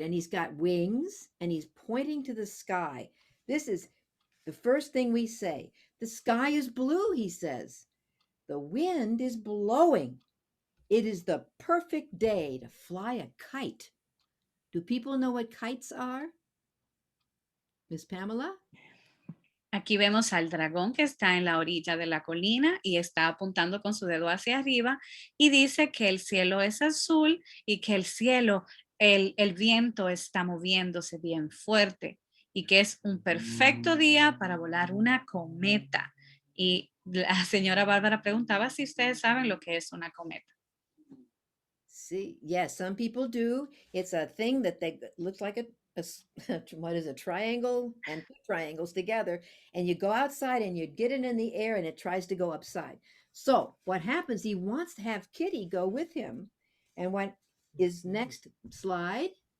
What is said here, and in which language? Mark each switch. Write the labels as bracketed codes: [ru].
[en] And he's got wings, and he's pointing to the sky. This is the first thing we say. The sky is blue, he says. The wind is blowing. It is the perfect day to fly a kite. Do people know what kites are? Miss Pamela? [es] Aquí vemos al dragón que está en la orilla de la colina y está apuntando con su dedo hacia arriba y dice que el cielo es azul y que el cielo, el viento está moviéndose bien fuerte y que es un perfecto día para volar una cometa. Y la señora Bárbara preguntaba si ustedes saben lo que es una cometa. [en] See, yes, some people do. It's a thing that looks like what is a triangle and two triangles together, and you go outside and you get it in the air and it tries to go upside. So what happens, he wants to have Kitty go with him. And what is next slide?